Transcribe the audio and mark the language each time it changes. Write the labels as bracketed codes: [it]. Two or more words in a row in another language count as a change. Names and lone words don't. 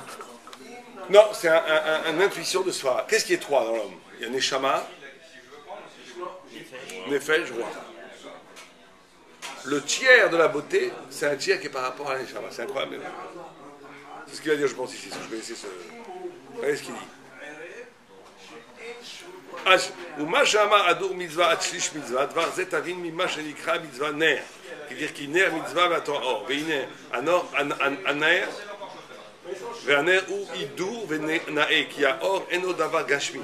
[fr] Non, c'est une intuition de soi. Qu'est-ce qui est trois dans l'homme? Il y a [he] נשמה, נפש, [fr] roi. Le tiers de la beauté, c'est un tiers qui est par rapport à Neshama. C'est incroyable. C'est ce qu'il va dire, je pense, ici, si je connaissais ce... Regardez ce qu'il dit. [he] ומה שאמר אדור מצווה עד שליש מצווה, דבר זה תבין ממה שנקרא מצווה נר. כי נר מצווה והתורה אור. והנה, הנר והנר הוא הידור ונאה, כי האור אינו דבר גשמי.